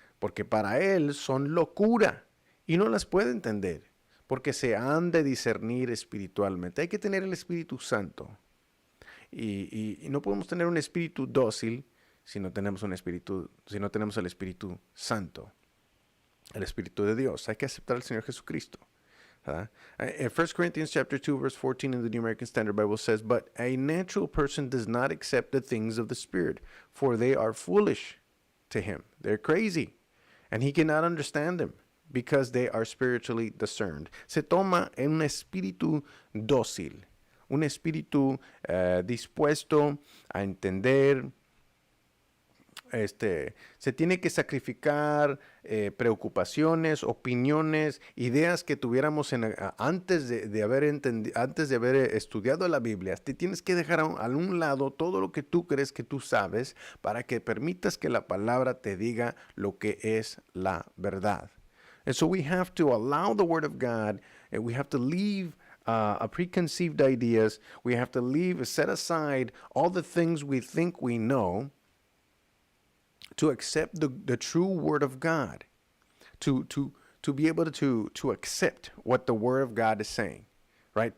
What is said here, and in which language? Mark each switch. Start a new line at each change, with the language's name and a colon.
Spanish: Porque para él son locura y no las puede entender, porque se han de discernir espiritualmente. Hay que tener el Espíritu Santo y no podemos tener un espíritu dócil si no tenemos el Espíritu Santo, el Espíritu de Dios. Hay que aceptar al Señor Jesucristo.
English: In 1 Corinthians chapter 2, verse 14 in the New American Standard Bible says, but a natural person does not accept the things of the Spirit, for they are foolish to him. They're crazy, and he cannot understand them, because they are spiritually discerned.
Spanish: Se toma un espíritu dócil, un espíritu dispuesto a entender. Se tiene que sacrificar preocupaciones, opiniones, ideas que tuviéramos antes de haber estudiado la Biblia. Te tienes que dejar a un lado todo lo que tú crees que tú sabes para que permitas que la palabra te diga lo que es la verdad.
English: And so we have to allow the Word of God, and we have to leave preconceived ideas. We have to set aside all the things we think we know, to accept the true Word of God, to be able to accept what the Word of God is saying, right?